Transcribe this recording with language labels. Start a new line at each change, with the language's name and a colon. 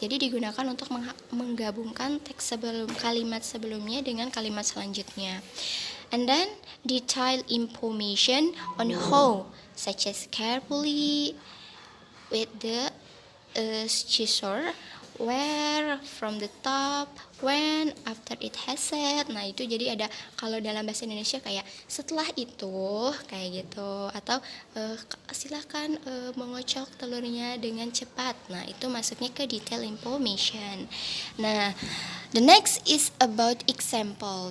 Indonesian: Jadi digunakan untuk menggabungkan teks kalimat sebelumnya dengan kalimat selanjutnya.
English: And then detail information on how, such as carefully with the scissor, where, from the top, when, after it has set.
Indonesian: Nah, itu jadi ada kalau dalam bahasa Indonesia kayak setelah itu kayak gitu, atau silakan mengocok telurnya dengan cepat. Nah, itu masuknya ke detail information.
English: Nah, the next is about example.